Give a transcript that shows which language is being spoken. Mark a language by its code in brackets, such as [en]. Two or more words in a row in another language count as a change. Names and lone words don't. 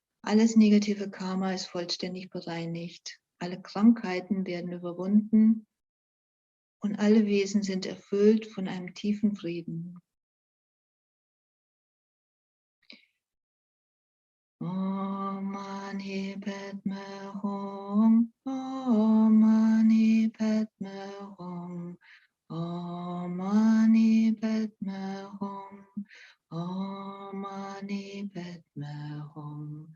[de] Alles negative Karma ist vollständig bereinigt. Alle Krankheiten werden überwunden und alle Wesen sind erfüllt von einem tiefen Frieden. [sa] ॐ मणि पद्मे हूँ, ॐ मणि पद्मे हूँ, ॐ मणि पद्मे हूँ, ॐ मणि पद्मे हूँ,